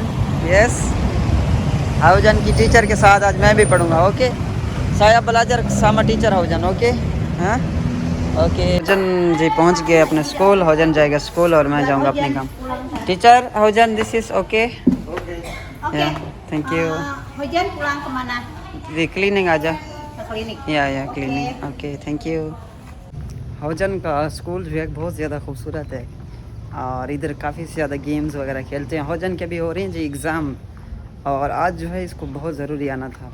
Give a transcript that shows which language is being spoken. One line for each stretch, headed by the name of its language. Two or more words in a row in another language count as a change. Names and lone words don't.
Urdu: یس، ہوجن کی ٹیچر کے ساتھ آج میں بھی پڑھوں گا، اوکے.
Indonesian: saya belajar sama teacher Hujan, oke.
Urdu: ہاں اوکے. ہوجن جی پہنچ گئے اپنے اسکول، ہوجن جائے گا اسکول اور میں جاؤں گا اپنے کام. टीचर हौजन,
English: This is okay, thank you.
Indonesian: Hujan pulang kemana? di klinik aja, Ke klinik.
English: या क्लीनिंग, okay thank you.
Urdu: ہوجن کا اسکول جو ہے بہت زیادہ خوبصورت ہے، اور ادھر کافی زیادہ گیمز وغیرہ کھیلتے ہیں. ہوجن کے بھی ہو رہی ہیں جی ایگزام، اور آج جو ہے اس کو بہت ضروری آنا تھا.